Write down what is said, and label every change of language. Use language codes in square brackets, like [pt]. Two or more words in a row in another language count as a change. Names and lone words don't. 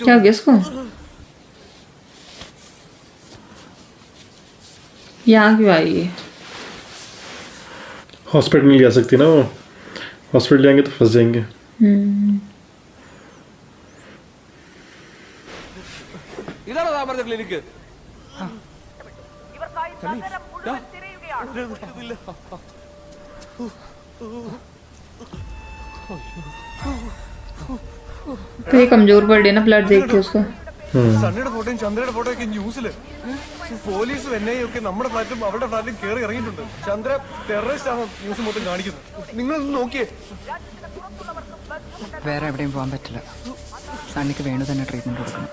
[hi] क्या हो गया इसको? यहाँ क्यों आई है? हॉस्पिटल नहीं जा सकती ना वो. हॉस्पिटल जाएंगे तो फंस जाएंगे. [ml] ഇതാണോ താൻ പറഞ്ഞ ക്ലിനിക്ക്? [hi] तो ये कमजोर पड़ रही है ना ब्लड देख के उसका. [ml] സണ്ണിയുടെ ഫോട്ടോയും ചന്ദ്രയുടെ ഫോട്ടോ ഒക്കെ ന്യൂസില്. പോലീസും എൻഐയും ഒക്കെ നമ്മുടെ ഫ്ലാറ്റും അവരുടെ ഫ്ലാറ്റും കയറി ഇറങ്ങിയിട്ടുണ്ട്. ചന്ദ്ര ടെററിസ്റ്റ് ആണ് ന്യൂസ് മൊത്തം കാണിക്കുന്നത്. നിങ്ങളൊന്ന് നോക്കിയേ. വേറെ എവിടെയും പോകാൻ പറ്റില്ല. സണ്ണിക്ക് വേണു തന്നെ ട്രീറ്റ്മെന്റ് കൊടുക്കണം.